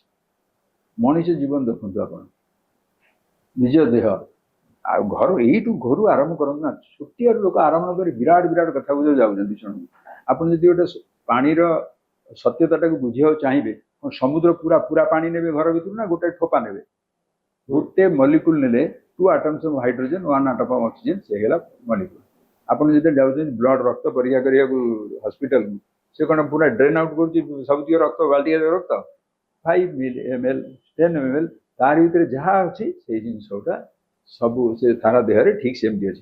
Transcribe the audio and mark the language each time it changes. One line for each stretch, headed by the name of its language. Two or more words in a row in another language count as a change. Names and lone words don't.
Odia: ମଣିଷ ଜୀବନ ଦେଖନ୍ତୁ ଆପଣ, ନିଜ ଦେହ ଆଉ ଘର ଏଇଠୁ ଘରୁ ଆରମ୍ଭ କରନ୍ତୁ ନା। ଛୋଟିଆରୁ ଲୋକ ଆରମ୍ଭ କରି ବିରାଟ ବିରାଟ କଥା ବୁଝ ଯାଉଛନ୍ତି ଶୁଣନ୍ତୁ। ଆପଣ ଯଦି ଗୋଟେ ପାଣିର ସତ୍ୟତାଟାକୁ ବୁଝିବାକୁ ଚାହିଁବେ, ସମୁଦ୍ର ପୁରା ପୁରା ପାଣି ନେବେ ଘର ଭିତରୁ ନା ଗୋଟେ ଠୋପା ନେବେ? ଗୋଟେ ମଲିକୁଲ ନେଲେ
English: 2 atoms of hydrogen 1 atom of oxygen,
Odia: ସେ ହେଇଗଲା ମଲିକୁଲ। ଆପଣ ଯେତେବେଳେ ଯାଉଛନ୍ତି ବ୍ଲଡ ରକ୍ତ ପରୀକ୍ଷା କରିବାକୁ ହସ୍ପିଟାଲକୁ, ସେ କଣ ପୁରା
English: drain out
Odia: କରୁଛି ସବୁତିକ ରକ୍ତ, ବାଲ୍ଟିଏ ରକ୍ତ? 5 ml 10 ml ତାରି ଭିତରେ ଯାହା ଅଛି ସେଇ ଜିନିଷ ଗୁଟା ସବୁ ସେ ସାରା ଦେହରେ ଠିକ ସେମିତି ଅଛି।